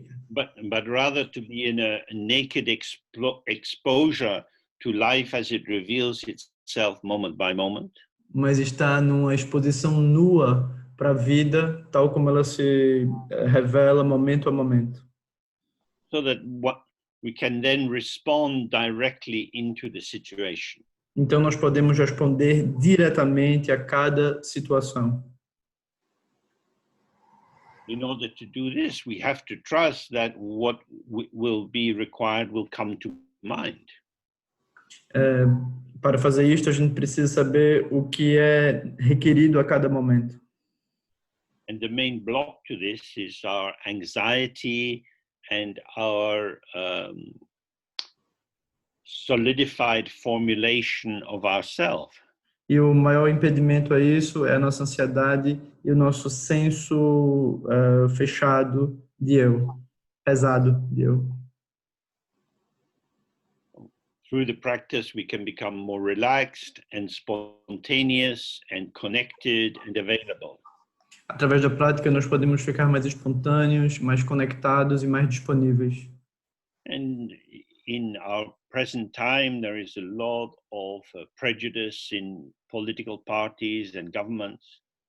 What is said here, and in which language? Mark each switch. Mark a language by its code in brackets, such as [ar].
[en] But rather to be in a naked exposure to life as it reveals itself moment by moment. [pt] Mas está numa exposição nua para a vida, tal como ela se revela momento a momento. [en] So that we can then respond directly into the situation. [pt] Então nós podemos responder diretamente a cada situação. [en] In order to do this, we have to trust that what will be required will come to mind. [pt] Para fazer isto, a gente precisa saber o que é requerido a cada momento. [en] And the main block to this is our anxiety and our solidified formulation of ourself. [pt] E o maior impedimento a isso é a nossa ansiedade e o nosso senso fechado de eu, pesado de eu. [en] Through the practice, we can become more relaxed and spontaneous and connected and available. [pt] Através da prática, nós podemos ficar mais espontâneos, mais conectados e mais disponíveis. [en] And in our present time, there is a lot of prejudice in political parties and governments.